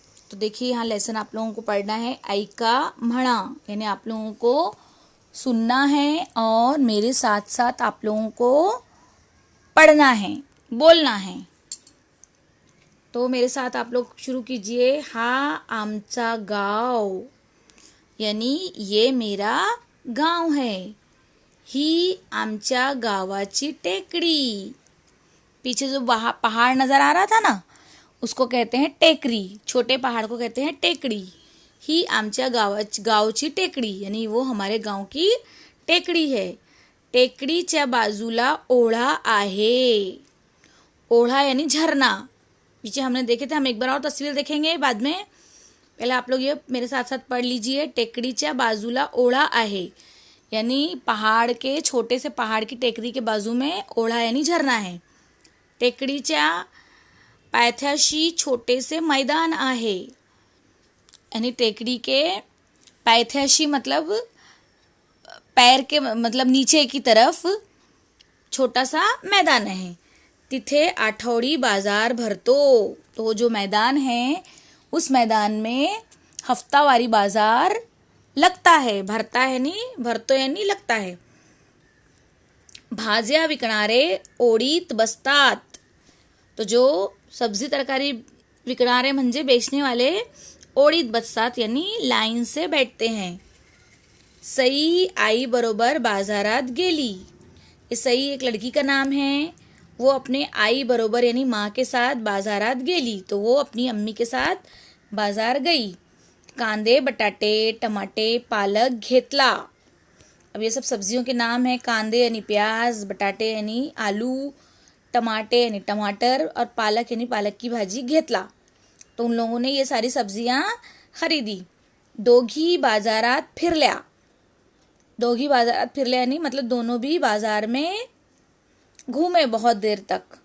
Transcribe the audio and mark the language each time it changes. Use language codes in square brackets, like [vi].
[hi] तो देखिए यहाँ लेसन आप लोगों को पढ़ना है. [mr] ऐका म्हणा [hi] यानी आप लोगों को सुनना है और मेरे साथ साथ आप लोगों को पढ़ना है, बोलना है. तो मेरे साथ आप लोग शुरू कीजिए. [mr] हा आमचा गाव [hi] यानी ये मेरा गांव है. [mr] ही आमच्या गावाची टेकड़ी. [hi] पीछे जो पहाड़ नजर आ रहा था ना, उसको कहते हैं टेकरी. छोटे पहाड़ को कहते हैं टेकड़ी. [mr] ही आमच्या गावची टेकड़ी [hi] यानी वो हमारे गांव की टेकड़ी है. [mr] टेकडीच्या बाजूला ओढा आहे. [hi] ओढा यानी झरना. पीछे हमने देखे थे, हम एक बार और तस्वीर देखेंगे बाद में. पहले आप लोग ये मेरे साथ साथ पढ़ लीजिए. [mr] टेकडीच्या बाजूला ओढा आहे [hi] यानी पहाड़ के, छोटे से पहाड़ की टेकरी के बाजू में ओढा यानी झरना है. [mr] टेकडीच्या पायथ्याशी छोटे से मैदान आहे [hi] यानी टेकड़ी के पायथ्याशी मतलब पैर के मतलब नीचे की तरफ छोटा सा मैदान है. [mr] तिथे आठवडी बाजार भरतो. [hi] तो जो मैदान है उस मैदान में हफ्तावारी बाजार लगता है. भरता है नहीं, भरतो यानी लगता है. [mr] भाज्या विकणारे ओढीत बसतात. [hi] तो जो सब्जी तरकारी विकणारे म्हणजे बेचने वाले ओढीत बसतात यानी लाइन से बैठते हैं. [mr] सई आई बरोबर बाजारात गेली. [hi] ये सई एक लड़की का नाम है. वो अपने आई बरोबर यानी माँ के साथ [mr] बाजारात गेली. [hi] तो वो अपनी अम्मी के साथ बाजार गई. [mr] कांदे, बटाटे, टमाटे, पालक घेतला. [hi] अब ये सब सब्जियों के नाम है. कांदे यानी प्याज, बटाटे यानी आलू, टमाटे यानी टमाटर और पालक यानी पालक की भाजी घेतला. तो उन लोगों ने ये सारी सब्जियां खरीदी. [mr] दोघी बाजारात फिरल्या. [hi] दोघी बाजारात फिरल्या यानी मतलब दोनों भी बाजार में घूमे बहुत देर तक.